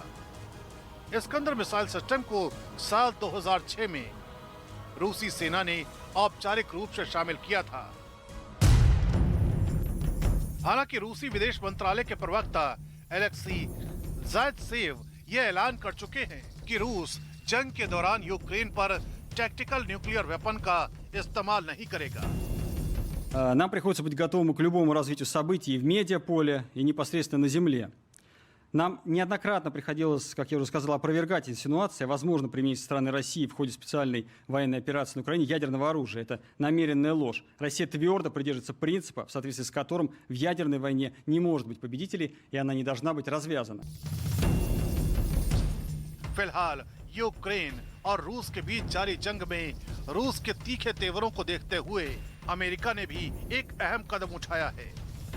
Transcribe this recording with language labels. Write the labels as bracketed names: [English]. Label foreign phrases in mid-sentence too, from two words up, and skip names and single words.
[Hindi] इस्कंदर मिसाइल सिस्टम को साल 2006 में रूसी सेना ने औपचारिक रूप से शामिल किया था। हालांकि रूसी विदेश मंत्रालय के प्रवक्ता एलेक्सी ज़ायत्सेव यह ऐलान कर चुके हैं कि रूस जंग के दौरान यूक्रेन पर [English] tactical nuclear weapon [Hindi] का इस्तेमाल नहीं करेगा। [Russian] Нам приходится быть готовым к любому развитию событий и в медиаполе, и непосредственно на земле. Нам неоднократно приходилось, как я уже сказал, опровергать инсинуации о возможном применении со стороны России в ходе специальной военной операции на Украине ядерного оружия. Это намеренная ложь. Россия твердо придерживается принципа, в соответствии с которым в ядерной войне не может быть победителей, и она не должна быть развязана. [Hindi] फिलहाल यूक्रेन और रूस के बीच जारी जंग में रूस के तीखे तेवरों को देखते हुए अमेरिका ने भी एक अहम कदम उठाया है।